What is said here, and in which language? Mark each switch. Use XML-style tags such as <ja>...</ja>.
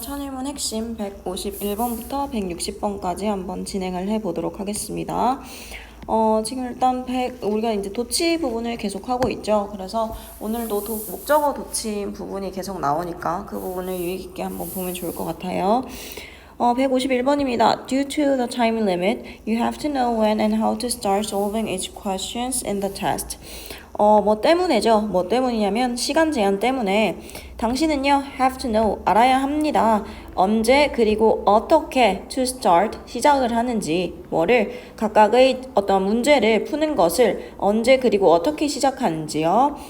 <ko>천일문 핵심 151번부터 160번까지 한번 진행을 해보도록 하겠습니다. 지금 일단 우리가 이제 도치 부분을 계속 하고 있죠. 그래서 오늘도 목적어 도치인 부분이 계속 나오니까 그 부분을 유의 깊게 한번 보면 좋을 것 같아요. 151번입니다.</ko> <en>Due to the time limit, you have to know when and how to start solving each questions in the test.</en> <ko>뭐 때문에죠. 뭐 때문이냐면 시간 제한 때문에 당신은요</ko> <en>have to know</en> <ko>알아야 합니다. 언제 그리고 어떻게</ko> <en>to start</en> <ko>시작을 하는지 뭐를 각각의 어떤 문제를 푸는 것을 언제 그리고 어떻게 시작하는지요.</ko>